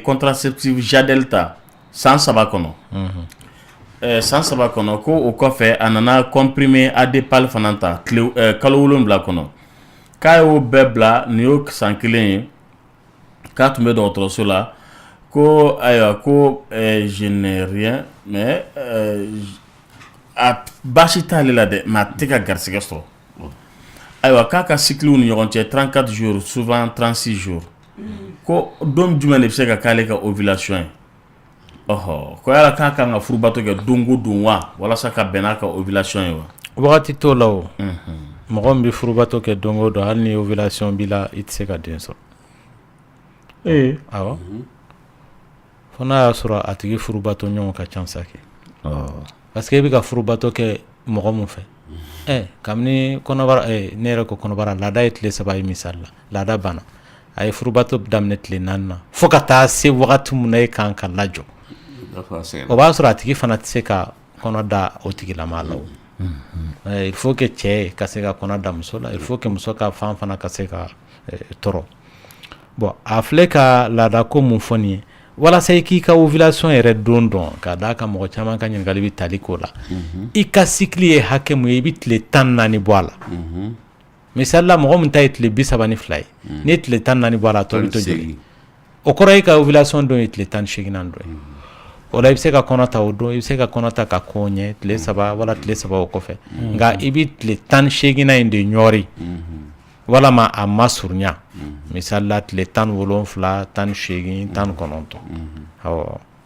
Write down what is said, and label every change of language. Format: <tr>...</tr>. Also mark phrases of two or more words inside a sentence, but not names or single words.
<bm>contraceptive Jadel ta san 3 kɔnɔ san 3 kɔnɔ ko o kɔfɛ a nana comprimé Adepal fana ta kalo 7 kɔnɔ k'a y'o bɛɛ bila nin y'o san 1 ye k'a tun bɛ dɔgɔtɔrɔso la ko ayiwa ko</bm> <fr>je n'ai rien mais</fr> <bm>a baasi t'ale la dɛ mais a tɛ ka garisɛgɛ sɔrɔ ayiwa k'a ka cycle ni ɲɔgɔn cɛ</bm> <fr>34 jours souvent 36 jours</fr> <bm>ko don jumɛn de bɛ se ka k'ale ka ovulation ye ko yala k'a kan ka furubato kɛ don o don wa walasa ka bɛn n'a ka ovulation ye wa wagati t'o la o mɔgɔ min bɛ furubato kɛ don o don hali ni ovulation b'i la i tɛ se ka den sɔrɔ awɔ fo n'a y'a sɔrɔ a tigi furubato ɲɔgɔn ka ca sa kɛ</bm> <fr>parce que</fr> <bm>e bɛ ka furubato kɛ mɔgɔ min fɛ kabini kɔnɔbara ne yɛrɛ ko kɔnɔbara laada ye tile 3 ye misali la laada banna a ye furubato daminɛ tile 4 na fo ka taa se wagati min na e kan ka lajɔ o b'a sɔrɔ a tigi fana tɛ se ka kɔnɔ da o tigilama la o</bm> <fr>il faut que</fr> <bm>cɛ ka se ka kɔnɔ da muso la</bm> <fr>il faut que</fr> <bm>muso ka fan fana ka se ka tɔrɔ bon a filɛ ka laada ko mun fɔ nin ye walasa i k'i ka ovulation yɛrɛ don dɔn ka d'a kan mɔgɔ caman ka ɲininkali bɛ tali k'o la i ka cycle ye hakɛ mun ye i bɛ tile 14 bɔ a la misali la mɔgɔ min ta ye tile 32 ye n'i ye tile 14 bɔ a la tɔ bɛ to joli o kɔrɔ ye ka ovulation don ye tile 18 dɔn ye o la i bɛ se ka kɔnɔ ta o don i bɛ se ka kɔnɔ ta ka kɔn ɲɛ tile 3 wala tile 3 o kɔfɛ nka i bɛ tile 18 in de ɲɔri walama a ma surunya misali la tile 17 18 19 awɔ</bm>